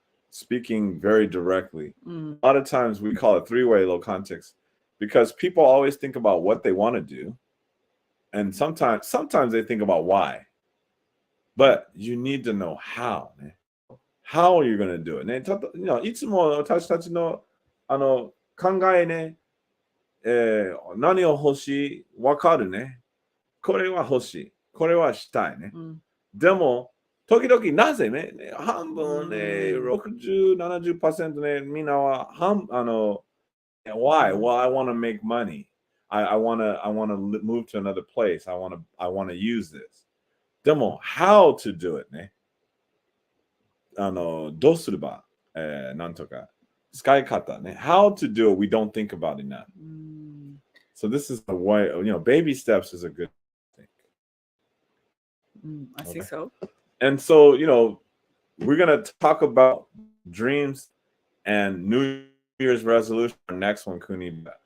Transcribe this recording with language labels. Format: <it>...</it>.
<en>Speaking very directly. A lot of times we call it three-way low context because people always think about what they want to do. And sometimes they think about why. But you need to know how. How are you going to do it?</en> <ja>いつも私たちの考えね、何を欲しいわかるね。これは欲しい。これはしたいね。でも時々なぜね、半分ね、60、70% ね、みんなは</ja> <en>why? Well, I want to make money. I want to move to another place. I want to use this.</en> <ja>でも</ja> <en>how to do it ね。</en> <ja>どうすれば、なんとか使い方ね。</ja> <en>How to do it, we don't think about enough. So this is the way, baby steps is a good thing. I think so. And so, we're going to talk about dreams and New Year's resolution. Our next one, Kuni.</en>